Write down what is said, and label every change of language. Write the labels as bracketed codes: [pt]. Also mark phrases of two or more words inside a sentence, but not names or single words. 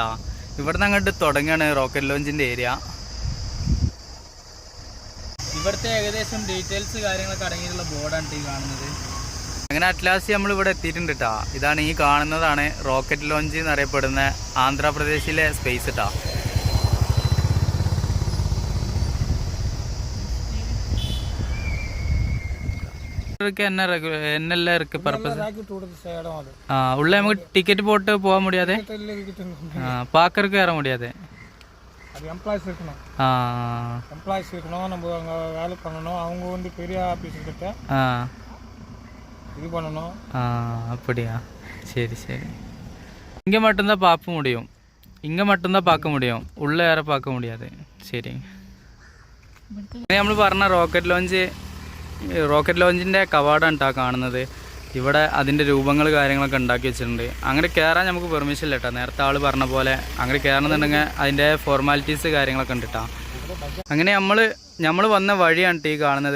[ml] ഇവിടുന്ന് അങ്ങോട്ട് തുടങ്ങുകയാണ് റോക്കറ്റ് ലോഞ്ചിൻ്റെ ഏരിയ. ഇവിടുത്തെ ഏകദേശം ഡീറ്റെയിൽസ് കാര്യങ്ങളൊക്കെ അടങ്ങിയിട്ടുള്ള ബോർഡാണ് ഈ കാണുന്നത്. അങ്ങനെ അറ്റ്ലാസ്റ്റ് നമ്മൾ ഇവിടെ എത്തിയിട്ടുണ്ട് കേട്ടോ. ഇതാണ് ഈ കാണുന്നതാണ് റോക്കറ്റ് ലോഞ്ച് എന്നറിയപ്പെടുന്ന ആന്ധ്രാപ്രദേശിലെ സ്പേസ് കേട്ടോ. [ta] என்னெல்லாம் இருக்கு பர்பஸ்? உள்ள நமக்கு டிக்கெட் போட்டு போக முடியாது, பார்க்கறதுக்கு ஏற முடியாது. அது எம்ப்ளாய்ஸ் இருக்கணும். எம்ப்ளாய்ஸ் இருக்கணும். நம்ம அங்கே வேலை பண்ணணும். அவங்க வந்து பெரிய ஆஃபீஸர் கிட்ட இது பண்ணணும். அப்படியா? சரி சரி. இங்கே மட்டும்தான் பார்க்க முடியும். இங்கே மட்டும்தான் பார்க்க முடியும், உள்ளே யாரை பார்க்க முடியாது. சரி. [ml] നമ്മൾ പറഞ്ഞ റോക്കറ്റ് ലോഞ്ചിൻ്റെ കവാടം ഉണ്ടാ കാണുന്നത്. ഇവിടെ അതിൻ്റെ രൂപങ്ങൾ കാര്യങ്ങളൊക്കെ ഉണ്ടാക്കി വെച്ചിട്ടുണ്ട്. അങ്ങനെ കയറാൻ നമുക്ക് പെർമിഷൻ ഇല്ല കേട്ടോ. നേരത്തെ ആൾ പറഞ്ഞ പോലെ അങ്ങനെ കയറണമെന്നുണ്ടെങ്കിൽ അതിൻ്റെ ഫോർമാലിറ്റീസ് കാര്യങ്ങളൊക്കെ ഉണ്ട് കേട്ടോ. അങ്ങനെ നമ്മൾ വന്ന വഴിയാണ് ഈ കാണുന്നത്.